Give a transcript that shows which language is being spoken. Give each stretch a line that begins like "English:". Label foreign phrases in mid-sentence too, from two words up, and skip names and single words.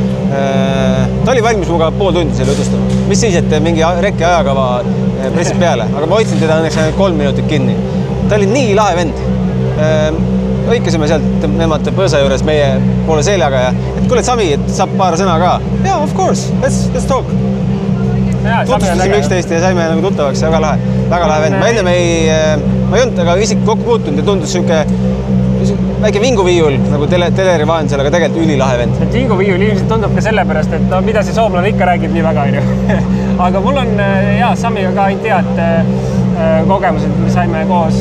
Estonian: Ta oli valmis muga pool tundi selle jutustama. Mis siis, et mingi rekki ajakava pressid peale, aga ma hoidsin teda õnneks 3 minutit kinni. Ta oli nii lahe vend. Õikasime sealt nemad põõsa juures meie poole seljaga ja et kuule, Sami, et saab paar sõna ka.
English: Yeah, of course, let's talk.
Estonian: Tutvustasime üksteist ja saime nagu tuttavaks, väga lahe vend. Ma ennem ma ei olnud aga isik kokku puutunud ja tundus siuke väike vinguviiul nagu teleri vahendusel, aga tegelikult ülilahe vend. Vinguviiul ilmselt tundub ka sellepärast, et mida see soomlane ikka räägib nii väga, aga mul on Samiga ka ainult head kogemused, me saime koos